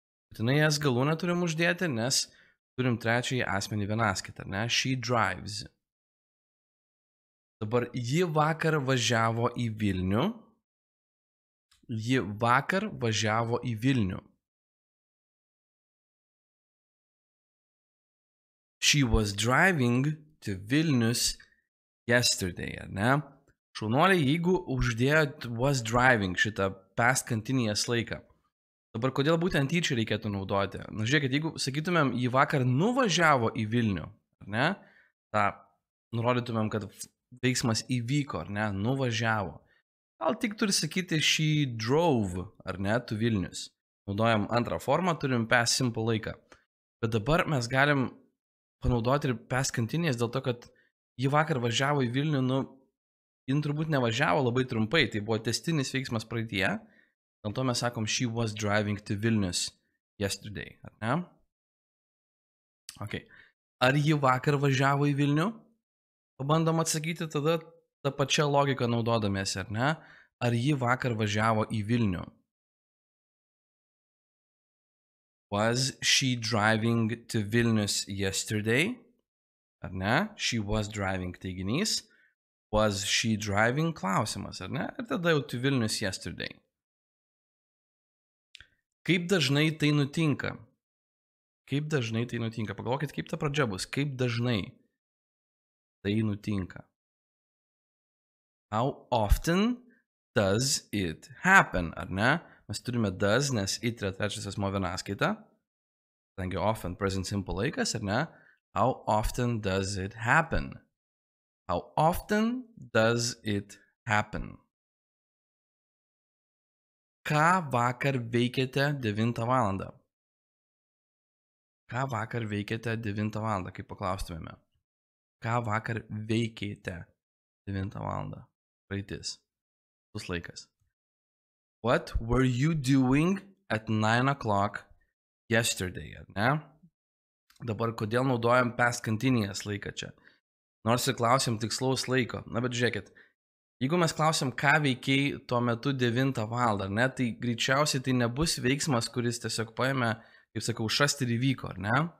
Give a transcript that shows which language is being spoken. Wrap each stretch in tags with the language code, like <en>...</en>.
<lt>Būtinai jas galūnę turim uždėti, nes turim trečiąjį asmenį vienaskaitą. Ne?</lt> <en>She drives.</en> <lt>Dabar ji vakar važiavo į Vilnių. Ji vakar važiavo į Vilnių.</lt> <en>She was driving to Vilnius yesterday,</en> <lt>ar ne? Šaunuoliai, jeigu uždėjot</lt> <en>was driving</en> <lt>šitą past continuous laiką. Dabar kodėl būtent jį čia reikėtų naudoti? Na, žiūrėkit, jeigu sakytumėm, jį vakar nuvažiavo į Vilnių, ar ne? Ta nurodytumėm, kad veiksmas įvyko, ar ne? Nuvažiavo. Gal tik turi sakyti</lt> <en>she drove,</en> <lt>ar ne?</lt> <en>To Vilnius.</en> <lt>Naudojam antrą formą, turim past simple laiką. Bet dabar mes galim panaudoti ir past continuous dėl to, kad jį vakar važiavo į Vilnių, jin turbūt nevažiavo labai trumpai, tai buvo tęstinis veiksmas praeityje, dėl to mes sakom</lt> <en>she was driving to Vilnius yesterday,</en> <lt>ar ne? Okay. Ar jį vakar važiavo į Vilnių? Pabandom atsakyti tada tą pačią logiką naudodamiesi, ar ne? Ar jį vakar važiavo į Vilnių?</lt> <en>Was she driving to Vilnius yesterday?</en> <lt>Ar ne?</lt> <en>She was driving</en> <lt>teiginys.</lt> <en>Was she driving</en> <lt>klausimas, ar ne? Ir tada jau</lt> <en>to Vilnius yesterday.</en> <lt>Kaip dažnai tai nutinka? Kaip dažnai tai nutinka? Pagalvokit, kaip ta pradžia bus. Kaip dažnai tai nutinka?</lt> <en>How often does it happen,</en> <lt>ar ne? Mes turime does, nes it yra trečias asmuo vienaskaita. Kadangi often present simple laikas, ar ne?</lt> <en>How often does it happen? How often does it happen?</en> <lt>Ką vakar veikėte 9 valandą? Ką vakar veikėte 9 valandą, kaip paklaustumėme? Ką vakar veikėte 9 valandą? Praeitis. Bus laikas.</lt> <en>What were you doing at 9 o'clock yesterday,</en> <lt>ar ne? Dabar kodėl naudojam past continuous laiką čia? Nors ir klausim tikslaus laiko. Na, bet žiūrėkit, jeigu mes klausim, ką veikiai tuo metu 9 valandą, ar ne, tai greičiausiai tai nebus veiksmas, kuris tiesiog paėmė, kaip sakau, šast ir įvyko, ar ne?</lt>